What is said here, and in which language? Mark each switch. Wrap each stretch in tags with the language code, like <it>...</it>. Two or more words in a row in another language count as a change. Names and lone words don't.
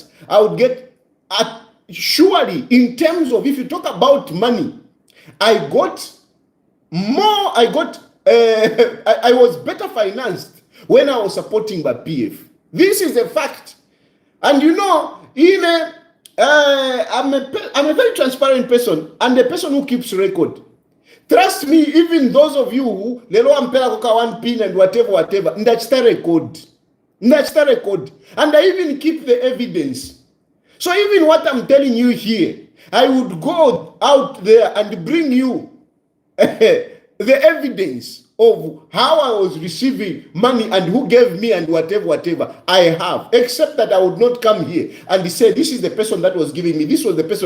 <en>I would get, surely, in terms of, if you talk about money, I got more, I was better financed when I was supporting my PF. This is a fact. And you know, I'm a very transparent person, and a person who keeps record. Trust me, even those of you who</en> <bem>lelo ampela koka</bem> <en>one pin and whatever, ndachita record. And I even keep the evidence. So even what I'm telling you here, I would go out there and bring you the evidence of how I was receiving money and who gave me and whatever I have, except that I would not come here and say, this is the person that was giving me, this was the person.</en>